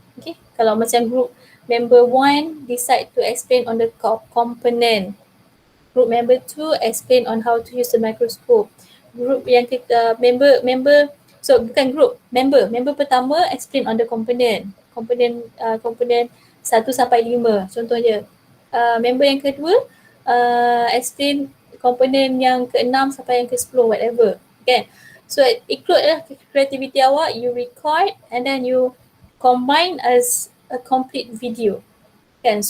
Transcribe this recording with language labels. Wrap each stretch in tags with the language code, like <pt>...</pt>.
<en>Okay,</en> <ms>kalau macam</ms> <en>group member 1 decide to explain on the component, group member 2 explain on how to use the microscope, group</en> <ms>yang kita member bukan group,</ms> <en>member pertama explain on the component 1</en> <ms>sampai 5 contohnya. Member yang kedua explain komponen yang ke-6 sampai yang ke-10 whatever kan.</ms> <en>So include lah creativity awak, you record and then you combine as a complete video kan.</en>